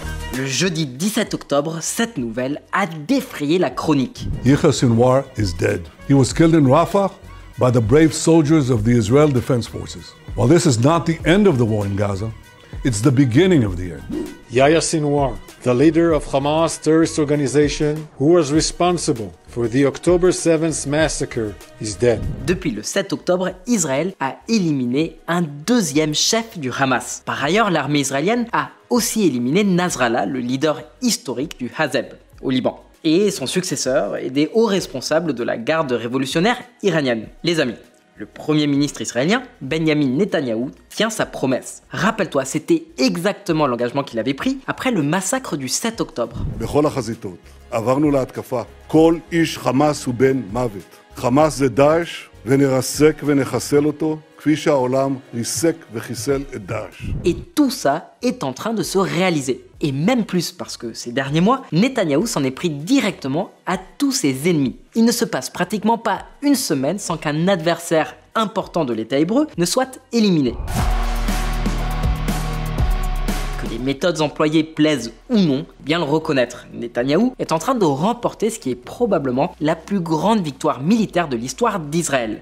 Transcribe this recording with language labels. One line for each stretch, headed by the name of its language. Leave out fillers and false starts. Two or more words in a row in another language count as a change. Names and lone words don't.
French: Le jeudi 17 octobre, cette nouvelle a défrayé la chronique.
English: Yahya Sinwar is dead. He was killed in Rafah by the brave soldiers of the Israel Defense Forces. While this is not the end of the war in Gaza, it's the beginning of the end. Yahya Sinwar, the leader of Hamas terrorist organization who was responsible for the October 7th massacre, is dead.
French: Depuis le 7 octobre, Israël a éliminé un deuxième chef du Hamas. Par ailleurs, l'armée israélienne a aussi éliminé Nasrallah, le leader historique du Hazeb, au Liban, et son successeur et des hauts responsables de la garde révolutionnaire iranienne. Les amis, le premier ministre israélien, Benjamin Netanyahou, tient sa promesse. Rappelle-toi, c'était exactement l'engagement qu'il avait pris après le massacre du 7 octobre.
Hebrew: בכל החזיתות, עברנו להתקפה. כל איש חמאס הוא בן מוות. חמאס זה דאעש, ונרסק ונחסל אותו, כפי שהעולם ריסק וחיסל את דאעש.
French: Et tout ça est en train de se réaliser. Et même plus parce que ces derniers mois, Netanyahou s'en est pris directement à tous ses ennemis. Il ne se passe pratiquement pas une semaine sans qu'un adversaire important de l'État hébreu ne soit éliminé. Que les méthodes employées plaisent ou non, bien le reconnaître, Netanyahou est en train de remporter ce qui est probablement la plus grande victoire militaire de l'histoire d'Israël.